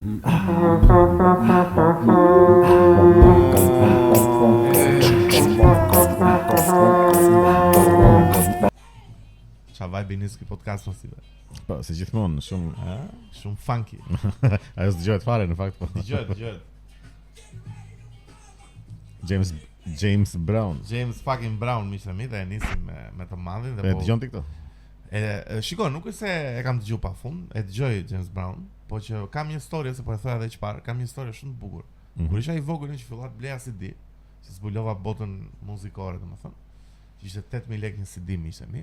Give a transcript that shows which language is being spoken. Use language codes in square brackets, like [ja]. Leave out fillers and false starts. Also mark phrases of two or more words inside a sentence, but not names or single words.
[sq] Qa vibe nis ky podcast mos i ve. Po, si gjithmonë, shumë Shumë funky. ajo s'dëgjohet fare në fakt, po. Dëgjohet. James Brown. James fucking Brown mi themi dhe e nisim me të madhin dhe E dëgjon ti këto? Shiko, nuk është se e kam dëgjuar pafund, e dëgjoj James Brown, po që kam një histori se po e thoya edhe çfarë, kam një histori shumë të bukur. Kur isha i vogël që fillova të bleja CD, që zbulova botën muzikore, domethënë, që ishte 8000 lekë një CD mi themi.